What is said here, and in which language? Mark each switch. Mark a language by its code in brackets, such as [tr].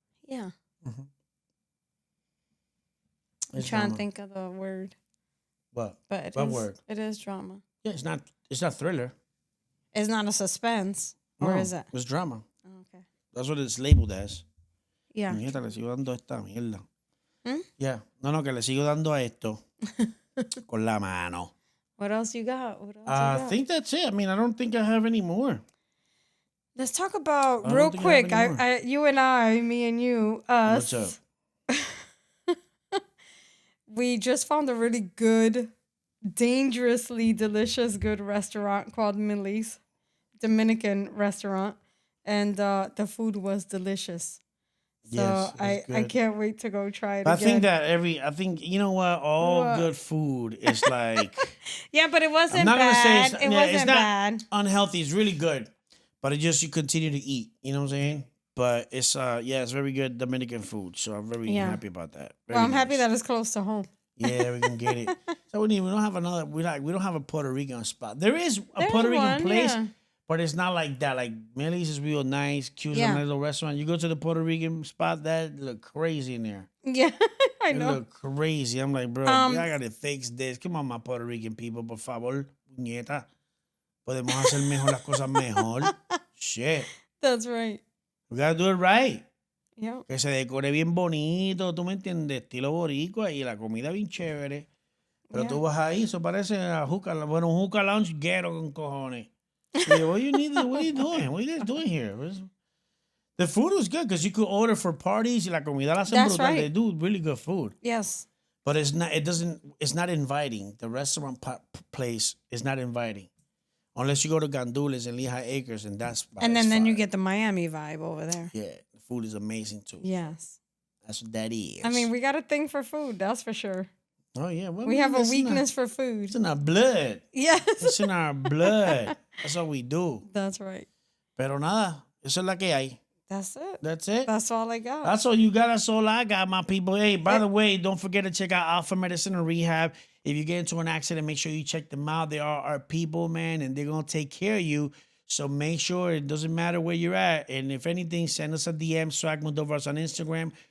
[en] Yeah. I'm trying to think of the word. What? But what word? It is drama. Yeah, it's not thriller. It's not a suspense, or is it? It's drama. Oh, okay. That's what it's labeled as. Yeah. [es] Nieta, le sigo dando esta mierda. Yeah. No, que le sigo dando a esto con la mano. [en] What else you got? I think that's it. I mean, I don't think I have any more. Let's talk about real quick. You and I, me and you, us. What's up? We just found a really good, dangerously delicious, good restaurant called Millie's, Dominican restaurant, and the food was delicious. So yes, I can't wait to go try it again. I think you know what? All good food is like. Yeah, but it wasn't bad. It wasn't bad. Unhealthy. It's really good, but it just you continue to eat. You know what I'm saying? But it's it's very good Dominican food. So I'm very happy about that. I'm happy that it's close to home. Yeah, we can get it. So we don't have another. We don't have a Puerto Rican spot. There's a Puerto Rican place. Yeah. But it's not like that. Like, Millie's is real nice, cute, nice little restaurant. You go to the Puerto Rican spot, that look crazy in there. Yeah, I know. It look crazy. I'm like, bro, I gotta fix this. Come on, my Puerto Rican people, [es] por favor, nieta. Podemos hacer mejor las cosas mejor. [en] Shit. That's right. We gotta do it right. Yeah. [es] Que se decore bien bonito, tú me entiendes, estilo boricua y la comida bien chévere. Pero tú vas ahí, eso parece un hookah lounge ghetto con cojones. [en] Yeah, what are you doing? What are you guys doing here? The food was good because you could order for parties. [es] Y la comida la hacen brutal. Right. [en] They do really good food. Yes. But it's not inviting. The restaurant place is not inviting. Unless you go to Gandules and Lehigh Acres, and then you get the Miami vibe over there. Yeah, the food is amazing too. Yes. That's what that is. I mean, we got a thing for food, that's for sure. Oh, yeah. Well, we have a weakness for food. It's in our blood. Yes. It's in our blood. That's what we do. That's right. [es] Pero nada, eso es la que hay. [en] That's it. That's it. That's all I got. That's all you got. That's all I got, my people. Hey, by the way, don't forget to check out Alpha Medicine and Rehab. If you get into an accident, make sure you check them out. They are our people, man, and they're going to take care of you. So make sure it doesn't matter where you're at. And if anything, send us a DM, Swag Moldovas on Instagram.